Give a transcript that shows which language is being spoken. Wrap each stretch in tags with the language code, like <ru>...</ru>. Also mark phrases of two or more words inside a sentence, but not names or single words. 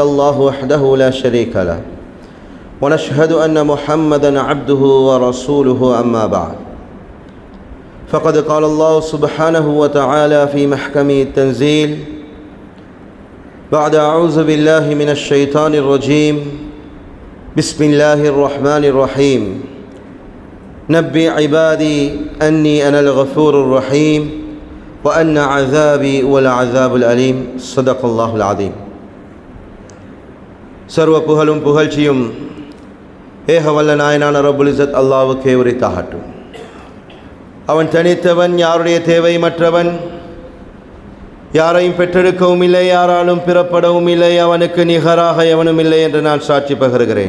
<ar>الله وحده لا شريك له ونشهد أن محمدا عبده ورسوله أما بعد فقد قال الله سبحانه وتعالى في محكم التنزيل بعد أعوذ بالله من الشيطان الرجيم بسم الله الرحمن الرحيم نبئ عبادي أني أنا الغفور الرحيم وأن عذابي والعذاب الأليم صدق الله العظيم.</ar> <ta>சர்வ புகழும் புகழ்ச்சியும் ஏக வல்ல நாயனான</ta> <ar>رب العزة</ar> <ta>அல்லாஹ்வுக்கே உரித்தாகட்டும். அவன் தனித்தவன், யாருடைய தேவை மற்றவன், யாரையும் பெற்றெடுக்கவும் இல்லை, யாராலும் பிறப்படவும் இல்லை, அவனுக்கு நிகராக எவனும் இல்லை என்று நான் சாட்சி பகருகிறேன்.</ta>